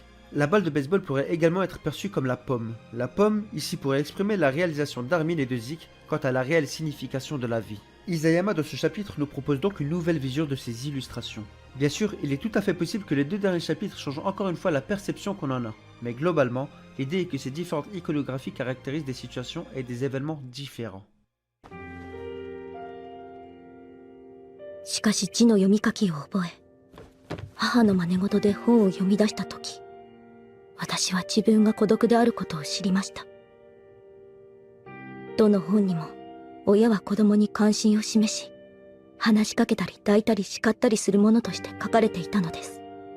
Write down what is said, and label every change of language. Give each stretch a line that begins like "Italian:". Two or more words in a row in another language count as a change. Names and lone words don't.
French: La balle de baseball pourrait également être perçue comme la pomme. La pomme, ici, pourrait exprimer la réalisation d'Armin et de Zeke quant à la réelle signification de la vie. Isayama dans ce chapitre nous propose donc une nouvelle vision de ces illustrations. Bien sûr, il est tout à fait possible que les deux derniers chapitres changent encore une fois la perception qu'on en a. Mais globalement, l'idée est que ces différentes iconographies caractérisent des situations et des événements différents.
Japanese: しかし字の読み書きを覚え、母の真似事で本を読み出したとき、私は自分が孤独であることを知りました。どの本にも、親は子供に関心を示し、話しかけたり抱いたり叱ったりするものとして書かれていたのです。